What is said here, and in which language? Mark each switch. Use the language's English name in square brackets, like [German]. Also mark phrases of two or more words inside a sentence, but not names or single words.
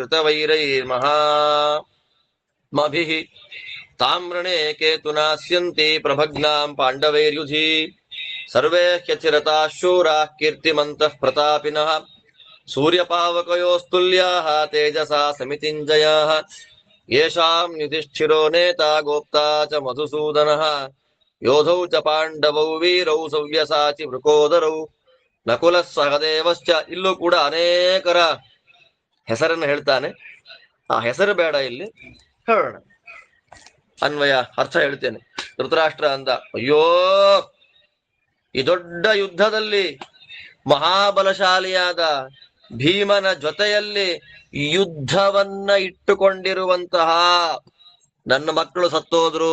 [Sanskrit] ಕೃತವೈರೈರ್ಮಹಾಮಭಿಃ ತಾಮ್ರಣೇ ಕೇತುನಾಸ್ಯಂತಿ ಪ್ರಭಗ್ನಾಂ ಪಾಂಡವೈರ್ಯುಧಿ ಸರ್ವೇ ಹ್ಯಚಿರತಾಃ ಶೂರಾಃ ಕೀರ್ತಿಮಂತಃ ಪ್ರತಾಪಿನಃ ಸೂರ್ಯಪಾವಕಯೋಸ್ತುಲ್ಯಾಃ ತೇಜಸಾ ಸಮಿತಿಂಜಯಾಃ ಯೇಷಾಂ ಯುಧಿಷ್ಠಿರೋ ನೇತಾ ಗೋಪ್ತಾ ಚ ಮಧುಸೂದನಃ ಯೋಧೌ ಚ ಪಾಂಡವೌ ವೀರೌ ಸವ್ಯಸಾಚಿ ವೃಕೋದರೌ ನಕುಲಃ ಸಹದೇವಶ್ಚ. [Kannada] ಇಲ್ಲೂ ಕೂಡ ಅನೇಕರ ಹೆಸರನ್ನು ಹೇಳ್ತಾನೆ. ಆ ಹೆಸರು ಬೇಡ, ಇಲ್ಲಿ ಹೇಳೋಣ, ಅನ್ವಯ ಅರ್ಥ ಹೇಳ್ತೇನೆ. ಧೃತರಾಷ್ಟ್ರ ಅಂದ, ಅಯ್ಯೋ ಈ ದೊಡ್ಡ ಯುದ್ಧದಲ್ಲಿ ಮಹಾಬಲಶಾಲಿಯಾದ ಭೀಮನ ಜೊತೆಯಲ್ಲಿ ಯುದ್ಧವನ್ನ ಇಟ್ಟುಕೊಂಡಿರುವಂತಹ ನನ್ನ ಮಕ್ಕಳು ಸತ್ತೋದ್ರು.